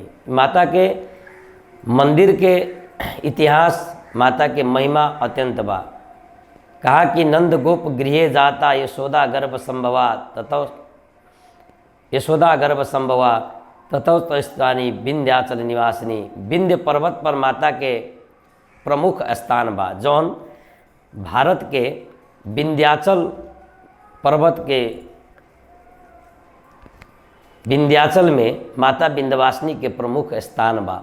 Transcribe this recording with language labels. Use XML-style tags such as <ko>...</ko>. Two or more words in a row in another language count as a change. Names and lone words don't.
<bho>माता के मंदिर के इतिहास, माता के महिमा अत्यंत बा। कहा कि</bho> <sa>नंद गोप गृहे जाता यशोदा गर्भ संभवा ततौ स्थानी विंध्याचल निवासिनी।</sa> <bho>विंध्य पर्वत पर माता के प्रमुख स्थान बा, जौन भारत के विंध्याचल पर्वत के विंध्याचल में माता विंध्यवासिनी के प्रमुख स्थान बा।</bho>